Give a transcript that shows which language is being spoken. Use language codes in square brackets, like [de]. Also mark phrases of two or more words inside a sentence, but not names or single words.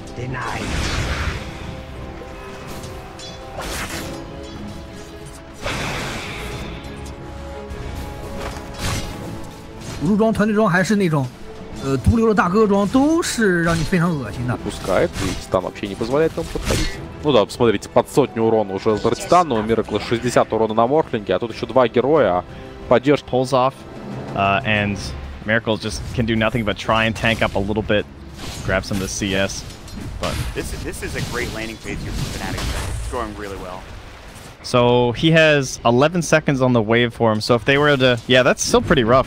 [en] denied. [zh] 武术装、团队装还是那种，毒瘤的大哥装，都是让你非常恶心的。 [ru] Пускает, и Титан вообще не позволяет ему подходить. Ну да, посмотрите, под 100 урона уже за Титана, у Миракла 60 урона на Морфлинге, а тут еще два героя. Поддержка. [en] Pulls off, and Miracle just can do nothing but try and tank up a little bit, grab some of the CS. But this is a great laning phase here for Fnatic. It's going really well. So he has 11 seconds on the waveform. So if they were to, yeah, that's still pretty rough.